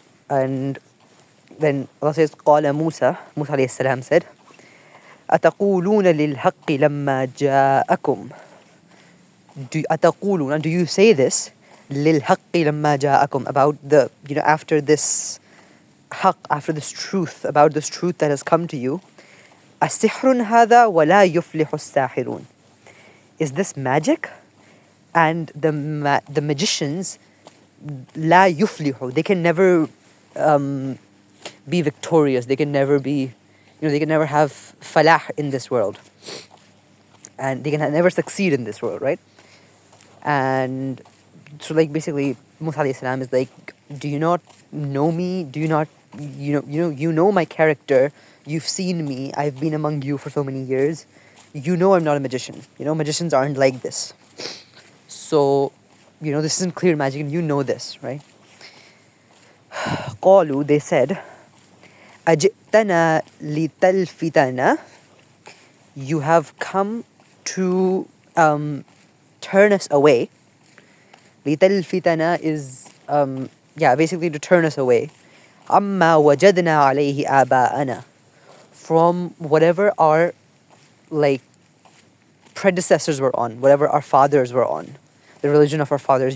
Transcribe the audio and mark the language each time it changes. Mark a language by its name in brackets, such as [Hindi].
[English] And then Allah says, [Arabic] قال [English] Musa alayhi salam said, [Arabic] أتقولون للحق لما جاءكم. [English] Do you say this [Arabic] للحق لما جاءكم, [English] about the after this haqq, after this truth, about this truth that has come to you? [Arabic] السحر هذا ولا يفلح الساحرون. [English] Is this magic? And the magicians, [Arabic] لا يفلح, [English] they can never be victorious. They can never be, they can never have falah in this world, and they can never succeed in this world, right? And so basically Musa alayhi salam is do you not know me? Do you not you know my character? You've seen me. I've been among you for so many years. I'm not a magician. Magicians aren't like this. So this isn't clear magic, and this, right? [Arabic] قالوا, [English] they said, [Arabic] أجئتنا لتلفتنا. [English] You have come to turn us away. [Arabic] لتلفتنا [English] is basically to turn us away. [Arabic] عما وجدنا عليه آباءنا, [English] from whatever our predecessors were on, whatever our fathers were on, the religion of our fathers.